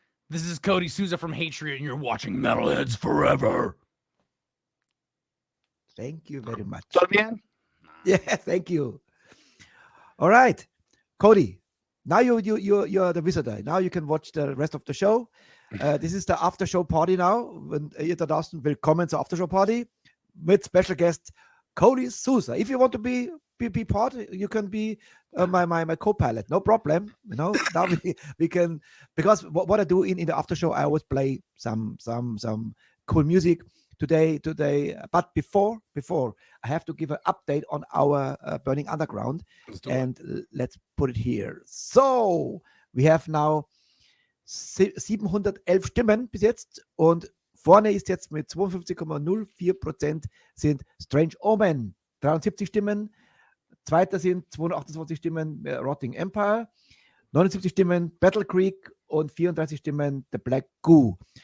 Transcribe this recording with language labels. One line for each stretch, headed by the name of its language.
English: This is Cody Souza from Hatriot, and you're watching Metalheads Forever. Thank you very much.
Spanish: ¿Todo bien?
English: Yeah, thank you. All right, Cody. Now you're the visitor. Now you can watch the rest of the show. This is the after show party now.
German: Und ihr da draußen, willkommen zur After Show Party mit Special Guest Cody Souza.
English: If you want to be part, you can be my co-pilot. No problem. You know, now we can, because what I do in the after show, I always play some cool music. Today, but before I have to give an update on our Burning Underground, and let's put it here. So we have now
German: 711 Stimmen bis jetzt, und vorne ist jetzt mit 52,04% sind Strange Omen, 73 Stimmen, zweiter sind 228 Stimmen Rotting Empire, 79 Stimmen Battle Creek und 34 Stimmen The Black Goo.